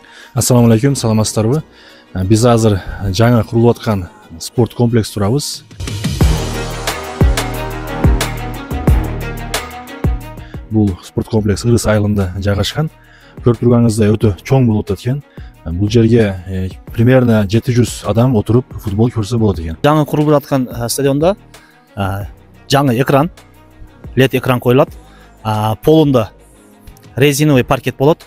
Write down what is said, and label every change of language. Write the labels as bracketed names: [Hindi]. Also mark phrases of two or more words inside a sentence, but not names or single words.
[Uzbek] Assalomu alaykum, salamatсыздарбы? Biz hozir жаңа qurulib atgan sport kompleks turamiz. Bu sport kompleks [Kyrgyz] Ырыс айылында жайгашкан. Көрүп турганыңыздай өтө чоң болуп атат экен. Бул жерге примерно 700 адам отуруп футбол көрсө болот экен. Жаңа курулуп аткан стадионда жаңы экран, LED экран коюлат. Полунда [Russian] резиновый паркет [Kyrgyz] болот.